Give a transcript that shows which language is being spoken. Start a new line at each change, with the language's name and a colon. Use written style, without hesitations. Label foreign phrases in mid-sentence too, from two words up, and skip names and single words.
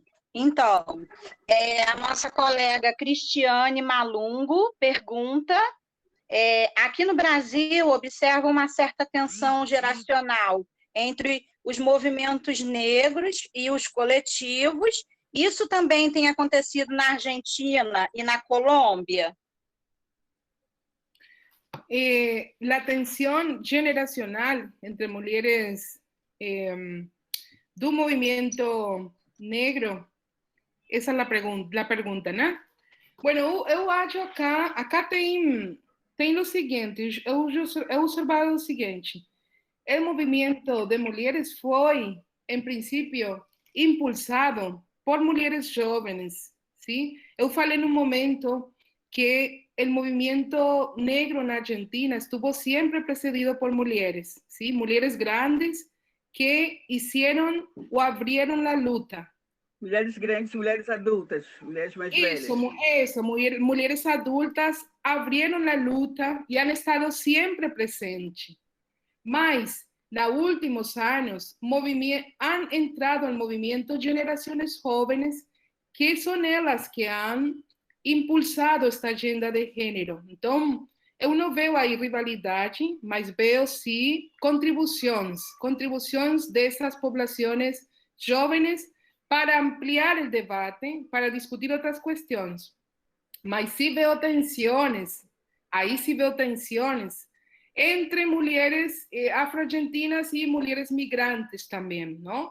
Portuguese: Então, a nossa colega Cristiane Malungo pergunta, aqui no Brasil observa uma certa tensão geracional entre os movimentos negros e os coletivos. Isso também tem acontecido na Argentina e na Colômbia?
Spanish: La tensión generacional
Portuguese: entre mulheres do movimento negro, essa é a pergunta, né? Bueno, eu acho acá tem o seguinte, eu observado o seguinte, o movimento de mulheres foi, em princípio, impulsado por mulheres jovens, ¿sí? Eu falei no momento que o movimento negro na Argentina estuvo sempre precedido por mulheres, ¿sí? Mulheres grandes que
Spanish: hicieron o abrieron la luta.
Portuguese: Mulheres grandes, mulheres adultas, mulheres mais velhas.
Spanish: Eso,
Portuguese: mulheres adultas
Spanish: abrieron la luta y han estado siempre presentes. Mas, nos últimos años, han entrado al movimiento generaciones jóvenes que son ellas que han impulsado esta agenda de género.
Portuguese: Então, eu não vejo aí rivalidade, mas vejo sim contribuições dessas populações jovens para ampliar o debate, para discutir outras questões. Mas sim vejo tensões, entre mulheres afro-argentinas e mulheres migrantes também, não?